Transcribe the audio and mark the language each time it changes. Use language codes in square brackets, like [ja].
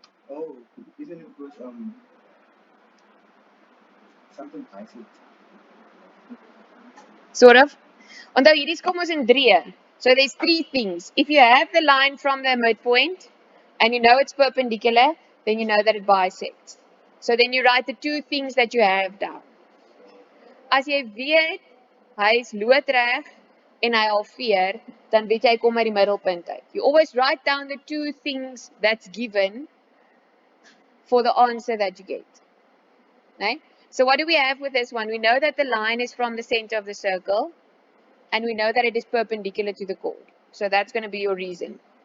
[en] Oh, isn't it because something icy? Sort of. [af] Onthou hierdie kom ons in 3. [en] So there's 3 things. If you have the line from the midpoint and you know it's perpendicular, then you know that it bisects. So then you write the 2 things that you have down. [af] As jy weet hy is loodreg en hy halveer, dan weet jy hy kom uit die middelpunt uit. [en] You always write down the 2 things that's given for the answer that you get. Right? So what do we have with this one? We know that the line is from the center of the circle and we know that it is perpendicular to the chord. So that's going to be your reason.